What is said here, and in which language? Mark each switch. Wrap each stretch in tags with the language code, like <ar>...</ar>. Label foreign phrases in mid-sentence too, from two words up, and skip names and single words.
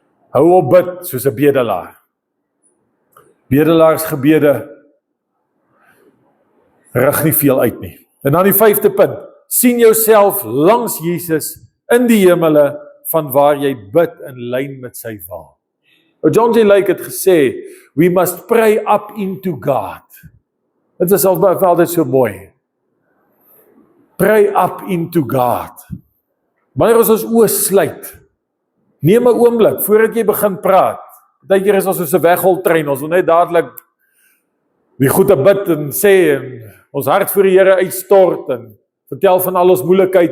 <af>Hou op bid soos 'n bedelaar. Bedelaarsgebede rig nie veel uit nie. En dan die 5de punt, sien jouself langs Jesus in die hemele van waar jy bid in lyn met sy wil. John J. Lake het gesê,</af> <en>we must pray up into God.</en> <af>Dit is altyd so mooi.</af> <en>Pray up into God.</en> <af>Wanneer ons oë sluit, neem 'n oomblik voordat jy begin praat. Partykeer is ons soos 'n wegholtrein, ons wil net dadelik die goeie bid en sê en ons hart voor die Here uitstort en vertel van al ons moeilikheid.</af>